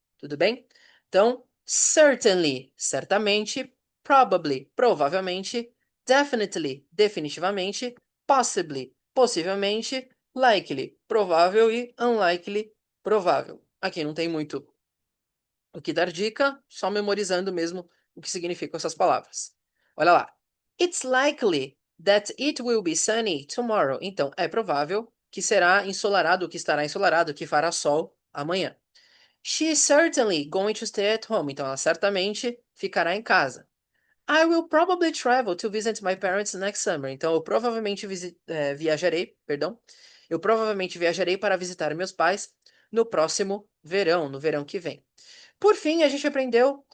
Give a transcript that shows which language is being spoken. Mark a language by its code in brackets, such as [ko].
[pt] Tudo bem? Então, certainly, certamente, probably, provavelmente, definitely, definitivamente, possibly, possivelmente, likely, provável e unlikely, provável. Aqui não tem muito o que dar dica, só memorizando mesmo o que significam essas palavras. Olha lá. [en] It's likely that it will be sunny tomorrow. [pt] Então, é provável que será ensolarado, que estará ensolarado, que fará sol amanhã. [en] She's certainly going to stay at home. [pt] Então, ela certamente ficará em casa. [en] I will probably travel to visit my parents next summer. [pt] Então, eu provavelmente viajarei, perdão. Eu provavelmente viajarei para visitar meus pais no próximo verão, no verão que vem. Por fim, a gente aprendeu